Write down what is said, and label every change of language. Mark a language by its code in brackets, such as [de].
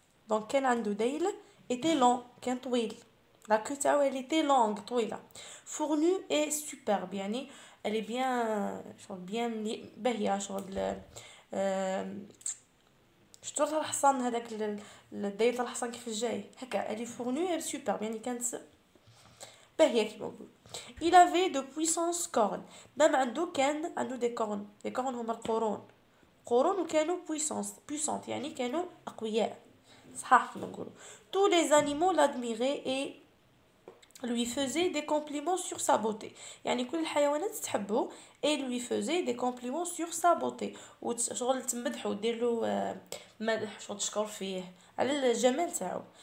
[ar] Donc كان عنده ديل [fr] était long [ar] كان طويل. [fr] La queue [ar] تاعو [fr] elle était longue [ar] طويلة. [fr] Fournu et superbe [ar] يعني [fr] elle est bien [ar] شغل bien باهية شغل شتو الحصان هذاك الداير الحصان كيف جاي هكا [fr] elle est fournue et superbe [ar] يعني كانت باهية كيما نقول. [fr] Il avait de puissantes cornes. [ar] مام عنده [fr] des cornes. Les cornes [ar] هما القرون. قرون وكانوا puissants يعني كانوا أقوياء. صحاح كيما نقولوا. [fr] Tous les animaux l'admiraient et lui faisait des compliments sur sa beauté. [ar] يعني كل الحيوانات تحبه [fr] et lui faisait des compliments sur sa beauté. [ar] وشغل تمدحه ودير له مدح شغل تشكر فيه على الجمال تاعو.